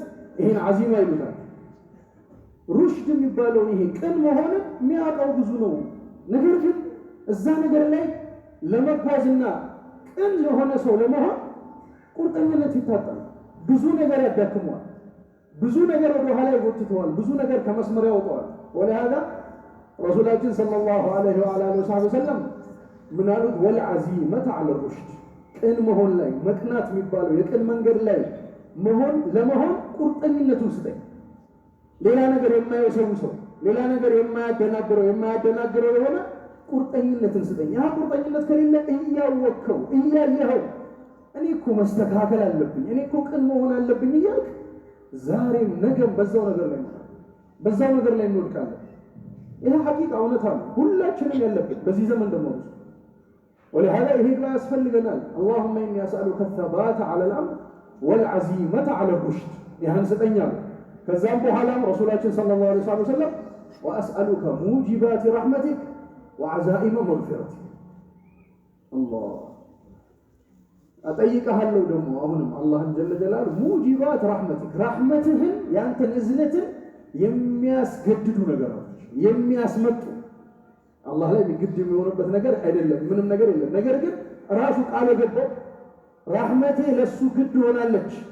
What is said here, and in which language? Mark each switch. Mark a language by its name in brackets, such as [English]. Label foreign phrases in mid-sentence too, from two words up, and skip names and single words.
[Amharic] ይሄን عزيمة ይሉታል። ሩሽድ የሚባለው ይሄ ቅን መሆንን የሚያውቀው ብዙ ነው። ነገር ግን እዛ ነገር ላይ ለመጓዝና ቅን የሆነ ሰው ለመሆን ቁርጠኝነት ይታጣል። ብዙ ነገር ያዳክመዋል። ብዙ ነገር ወደ ኋላ ይጎትተዋል። ብዙ ነገር ከመስመር ያወጣዋል። ወለሃذا ረሱላችን [Arabic] صلى الله عليه وسلم [Amharic] ምን አሉት? [Arabic] والعزيمة على الرشد [Amharic] ቅን መሆን ላይ መቅናት የሚባለው የቅን መንገድ ላይ ለመሆን ቁርጠኝነቱን ስጠኝ። ሌላ ነገር የማይሰው ሰው ሌላ ነገር የማያደናግረው የሆነ ቁርጠኝነትን ስጠኝ። ያ ቁርጠኝነት ከሌለ እያወቅኸው እያየኸው እኔ እኮ መስተካከል አለብኝ፣ እኔ እኮ ቅን መሆን አለብኝ እያልክ ዛሬም ነገም በዛው ነገር ላይ እንወድቃለን። ይሄ ሐቂቃ እውነታ ነው፣ ሁላችንም ያለብን በዚህ ዘመን ደግሞ ነው። ولهذا ይሄ ዱዓ ያስፈልገናል። [Arabic] اللهم اني اسالك الثبات على الامر والعزيمه على الرشد [Amharic] ይህን ስጠኛል። ከዛም በኋላም ረሱላችን [Arabic] صلى الله عليه وسلم واسالك موجبات رحمتك وعزائم مغفرتك الله [Amharic] አጠይቀሃለሁ ደግሞ አሁንም አላህን [Arabic] جل جلاله [Amharic] ሙጂባት ረሕመትህን ያንተን እዝነትን የሚያስገድዱ ነገሮች የሚያስመጡ አላህ ላይ ግድ የሚሆንበት ነገር አይደለም፣ ምንም ነገር የለም። ነገር ግን ራሱ ቃል የገባው ረሕመቴ ለሱ ግድ ሆናለች